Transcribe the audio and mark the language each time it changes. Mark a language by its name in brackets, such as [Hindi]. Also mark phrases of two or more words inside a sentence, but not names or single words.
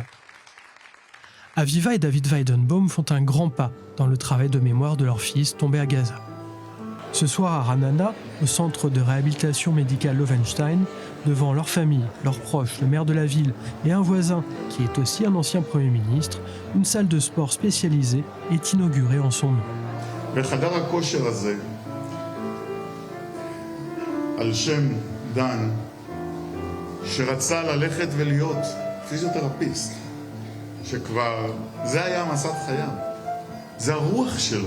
[French] Aviva et David Weidenbaum font un grand pas dans le travail de mémoire de leur fils tombé à Gaza. Ce soir à Ra'anana, au centre de réhabilitation médicale Lovenstein, devant leur famille, leurs proches, le maire de la ville et un voisin qui est aussi un ancien Premier ministre, une salle de sport spécialisée est inaugurée en son nom. [Hebrew] בחדר הכושר הזה, על שם דן, שרצה ללכת ולהיות פיזיותרפיסט, שכבר, זה היה מסע חייו, זה הרוח שלו.